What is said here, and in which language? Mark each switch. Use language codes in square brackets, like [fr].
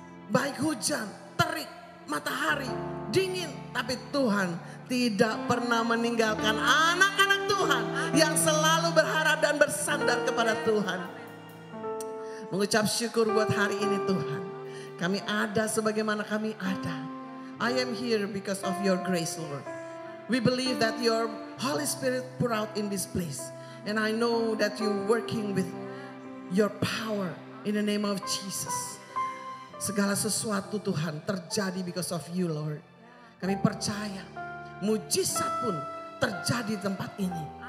[id] Baik hujan, terik, matahari, dingin. Tapi Tuhan tidak pernah meninggalkan anak-anak Tuhan yang selalu berharap dan bersandar kepada Tuhan. Mengucap syukur buat hari ini Tuhan. Kami ada sebagaimana kami ada. [en] I am here because of your grace, Lord. We believe that your Holy Spirit pour out in this place. And I know that you're working with your power in the name of Jesus. [id] Segala sesuatu Tuhan terjadi [en] because of you, Lord. [id] Kami percaya mujizat pun terjadi di tempat ini.